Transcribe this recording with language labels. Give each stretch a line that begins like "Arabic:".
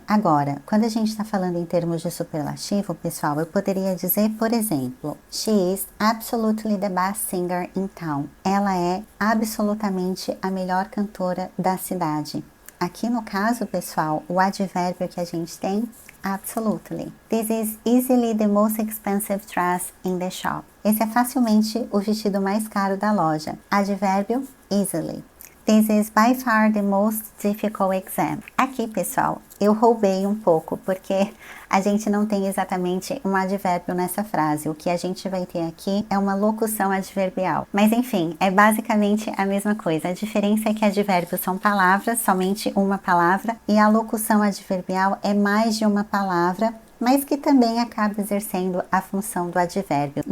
Portuguese: Agora, quando a gente está falando em termos de superlativo, pessoal, eu poderia dizer, por exemplo,
English: she is absolutely the best singer in town.
Portuguese: Ela é absolutamente a melhor cantora da cidade. Aqui no caso, pessoal, o advérbio que a gente tem, absolutely.
English: This is easily the most expensive dress in the shop.
Portuguese: Esse é facilmente o vestido mais caro da loja. Advérbio, easily.
English: This is by far the most difficult exam.
Portuguese: Aqui, pessoal, eu roubei um pouco, porque a gente não tem exatamente um advérbio nessa frase. O que a gente vai ter aqui é uma locução adverbial. Mas, enfim, é basicamente a mesma coisa. A diferença é que advérbios são palavras, somente uma palavra, e a locução adverbial é mais de uma palavra, mas que também acaba exercendo a função do advérbio.